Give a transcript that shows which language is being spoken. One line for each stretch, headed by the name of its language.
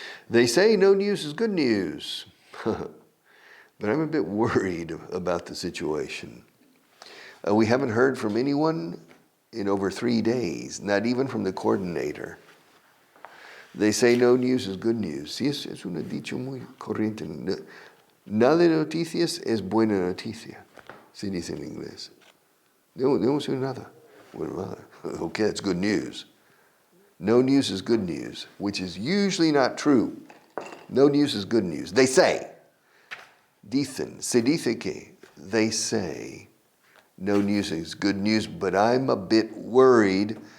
English: They say no news is good news, but I'm a bit worried about the situation. We haven't heard from anyone in over 3 days, not even from the coordinator. They say no news is good news.
Spanish: Sí, es un dicho muy corriente. Nada de noticias es buena noticia, se dice en inglés. No sé nada.
English: Well, okay, it's good news. No news is good news, which is usually not true. No news is good news. They say,
Spanish: dicen, se dice que,
English: they say, no news is good news, but I'm a bit worried.